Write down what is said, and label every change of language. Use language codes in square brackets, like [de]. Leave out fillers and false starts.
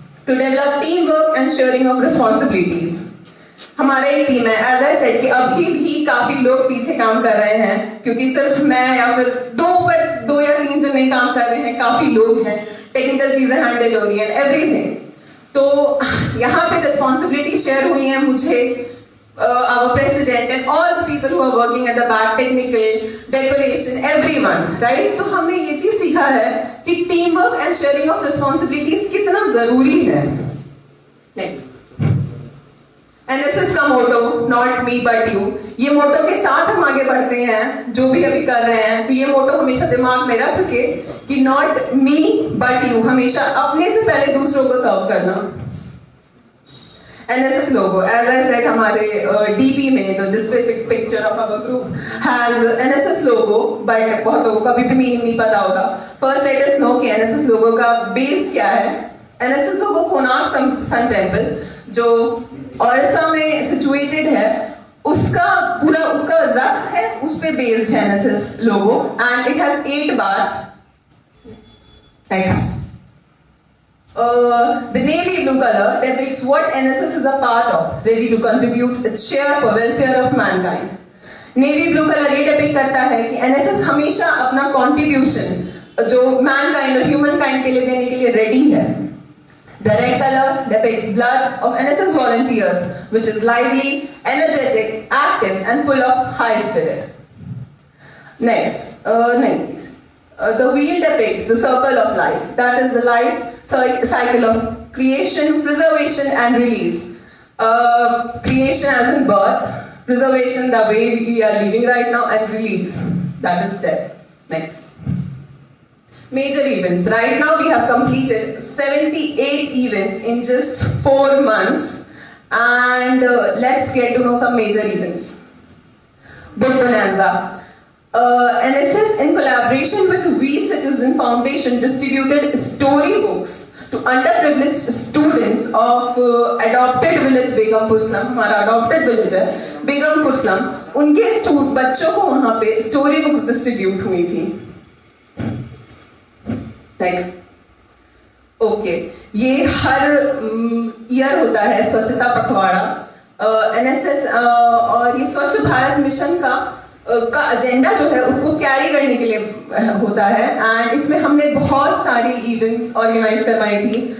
[en] To develop team work and sharing of responsibilities. [hi] हमारे एक team है, [en] as I said [hi] कि अभी भी काफी लोग पीछे काम कर रहे हैं, क्योंकि सिर्फ मैं या फिर 2 या 3 जन नहीं काम कर रहे हैं, काफी लोग हैं, टेक्निकल चीजें हैंडल हो रही है, एवरीथिंग. तो यहाँ पे रिस्पॉन्सिबिलिटी शेयर हुई है मुझे, [en] our president and all the people who are working at the back, technical, decoration, everyone, right? [hi] तो हमने ये चीज सीखा है कि [en] team work and sharing of responsibilities [hi] कितना जरूरी है. [en] Next, NSS का motto not me but you. [hi] ये मोटो के साथ हम आगे बढ़ते हैं जो भी अभी कर रहे हैं, तो ये मोटो हमेशा दिमाग में रख के कि [en] not me but you, [hi] हमेशा अपने से पहले दूसरों को सर्व करना. [en] NSS logo, as I said, [hi] हमारे DP में तो [en] this picture of our group has NSS logo, but [hi] बहुत लोगों को अभी भी मीनिंग नहीं पता होगा. [en] First let us know [hi] कि NSS logo का बेस क्या है. NSS logo Konark sun temple जो ओडिशा में सिचुएटेड है, उसका पूरा उसका रथ है, उस पे बेस्ड है NSS logo [en] and it has 8 bars. [hi] Next. [en] The navy blue color depicts what NSS is a part of, ready to contribute its share for welfare of mankind. [hi] Navy blue color ये depict करता है कि NSS हमेशा अपना contribution जो mankind और humankind के लिए देने के लिए ready है. [en] The red color depicts blood of NSS volunteers, which is lively, energetic, active, and full of high spirit. Next, the wheel depicts the circle of life. That is the life cycle of creation, preservation, and release. Creation as in birth, preservation the way we are living right now, and release, that is death. Next. Major events. Right now we have completed 78 events in just 4 months, and let's get to know some major events. Book Bonanza. NSS in collaboration with We Citizen Foundation distributed storybooks to underprivileged students of adopted village Begumpur slum. [hi] हमारा adopted village है Begumpur slum. उनके बच्चों को वहाँ पे story books distribute हुई थी. [en] Next. Okay. [hi] ये हर ईयर होता है स्वच्छता पखवाड़ा. NSS और ये स्वच्छ भारत मिशन का एजेंडा जो है उसको कैरी करने के लिए होता है, एंड इसमें हमने बहुत सारी इवेंट्स ऑर्गेनाइज करवाई थी.